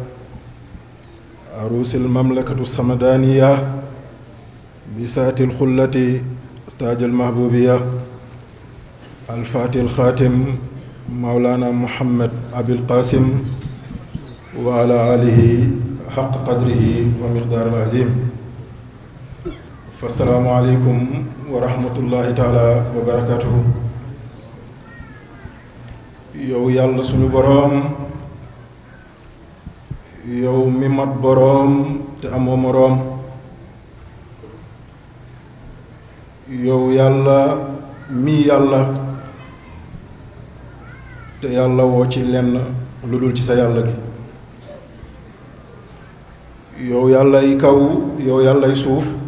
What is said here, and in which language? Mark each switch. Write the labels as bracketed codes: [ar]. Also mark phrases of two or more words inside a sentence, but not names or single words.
[ar] عروس المملكة الصمدانية بساة الخلة تاج المحبوبية الفاتح الخاتم مولانا محمد أبي القاسم وعلى آله حق قدره ومقدار العظيم. فالسلام عليكم ورحمة الله تعالى وبركاته. [wo] yow yàlla suñu boroom yow mi mat boroom te amoo moroom yow yàlla mi yàlla te yàlla woo ci lenn lu dul ci sa yàlla gi yow yàllay kaw yow yàllay suuf